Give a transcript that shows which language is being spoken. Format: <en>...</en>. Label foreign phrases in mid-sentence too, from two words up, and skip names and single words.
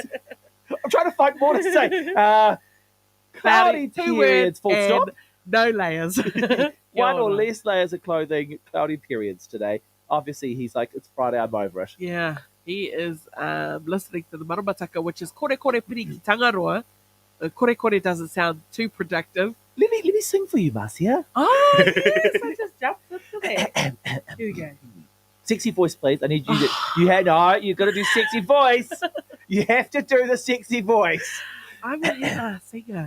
<en>I'm trying to find more to say. Cloudy 2 periods. words Full stop. and no layers. One or</en> <mi>Kia ora.</mi> <en>less layers of clothing. Cloudy periods today. Obviously, he's like, it's Friday. I'm over it. Yeah, he is listening to the Maramataka, which is</en> <mi>kore kore piri ki tangaroa. Kore kore</mi> <en>doesn't sound too productive. Let me sing for you, Marcia. Oh, yes, I just jumped into that. Here we go. Sexy voice, please. I need you to. You got to do sexy voice. You have to do the sexy voice. I'm a Hina singer.</en>